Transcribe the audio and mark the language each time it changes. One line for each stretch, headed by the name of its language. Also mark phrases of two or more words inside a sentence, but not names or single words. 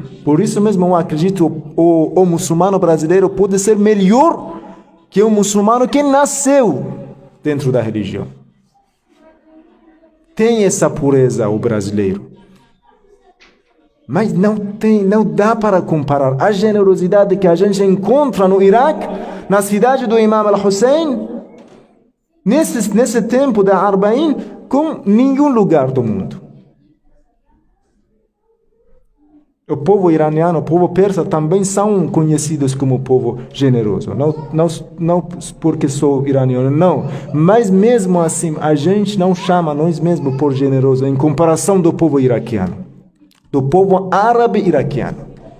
Portuguese: Por isso mesmo eu acredito o muçulmano brasileiro pode ser melhor que o muçulmano que nasceu dentro da religião. Tem essa pureza o brasileiro. Mas não dá para comparar a generosidade que a gente encontra no Iraque, na cidade do Imam al-Hussein, nesse tempo da Arbaim, com nenhum lugar do mundo. O povo iraniano, o povo persa também são conhecidos como povo generoso. Não porque sou iraniano, não. Mas mesmo assim, a gente não chama nós mesmos por generoso em comparação do povo iraquiano, do povo árabe iraquiano.